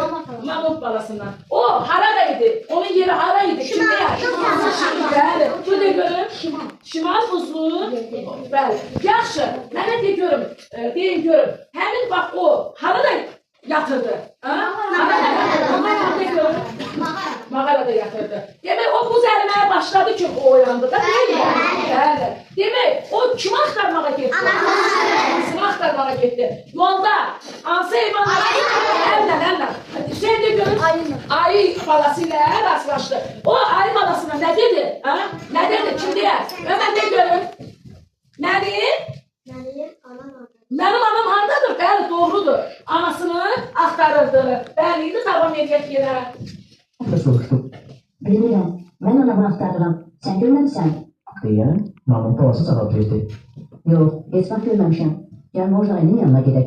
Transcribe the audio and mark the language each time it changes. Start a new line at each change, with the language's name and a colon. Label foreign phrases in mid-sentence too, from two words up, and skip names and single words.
Azerbaijani: Mamut balasından. O haraydı? Onun yeri haraydı? Kimdə yaşıyor? Bəli. Bu da görüm. Şimal buzlu. Bəli. Yaxşı. Mənə de görüm. Deyin görüm. Həmin bax o harada yatırdı? Ha? Harada görüm. Mağarada yatırdı.
Turkish: Demek o buz erimeye başladı ki o uyandı da değil mi?
Azerbaijani: Bəli. Demek o kimi axtarmağa getdi? Anasını axtarmağa getdi. Yolda hansı heyvanlar? Əllə. Şey de görün. Ayı balasıyla rastlaşdı.
Turkish: O ayı balasına ne dedi? Ha? Ne dedi? Kim diye? Hemen de görün. Ne dedi? Benim anam hardadır?
Azerbaijani: Bəli, doğrudur. Anasını axtarırdı. Bəliydi, davam edək yerə.
Turkish: O da soruştu.
Azerbaijani: Bilmirəm, mən ona bunu axtarıram. Sən görməmisən?
Turkish: Diye Mamut balası cevap verdi.
Azerbaijani: Yox, heç vaxt görməmişəm. Gəl Mojdayının yanına gedək.